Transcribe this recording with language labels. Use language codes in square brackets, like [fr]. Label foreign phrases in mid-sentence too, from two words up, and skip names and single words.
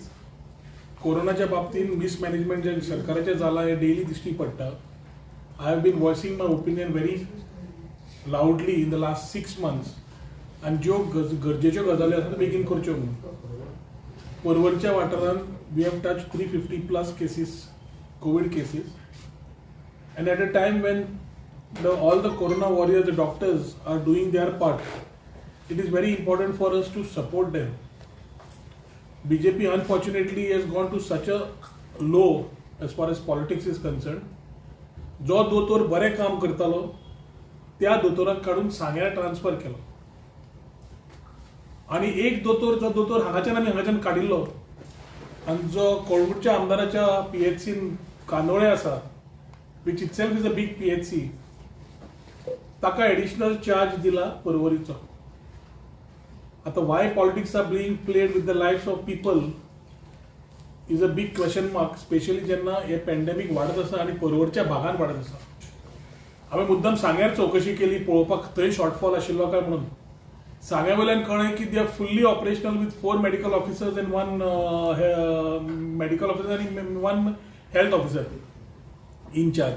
[kok] कोरोनाच्या बाबतीत मिसमॅनेजमेंट जे सरकारचे जाला हे डेली दिश्टी पडटा. [en] I have been voicing my opinion very loudly in the last 6 months. [kok] आणि ज्यो गरजेच्यो गजाली आसा त्यो बेगीन करच्यो म्हणून. परवरच्या वाठारांत [en] we have touched 350+ cases, Covid cases. And at a time when all the corona warriors, the doctors are doing their part, it is very important for us to support them. BJP unfortunately has gone to such a low as far as politics is concerned. [kok] जो दोतोर बरे काम करतालो त्या दोतोराक काढून सांग्यार ट्रान्सफर केलो. आणि एक दोतोर जो दोतोर हांगाच्यान आमी हांगाच्यान काडिल्लो आनी जो कोळंगूटच्या आमदाराच्या PHCन कांदोळे आसा, [en] which itself is a big PHC, [kok] ताका एडिशनल चार्ज दिला परवरीचो. [en] now why politics are being played with the lives of people is a big question mark, specially [kok] जेन्ना हे पॅन्डेमिक वाडत आसा आणि परवरच्या भागान वाडत आसा. हांवें मुद्दम सांग्यार चौकशी केली पळोवपाक थंय शॉर्टफॉल आशिल्लो काय म्हणून. सांग्या वयल्यान कळ्ळें की [en] they are fully operational with 4 medical officers and 1 medical officer and 1 health officer in charge.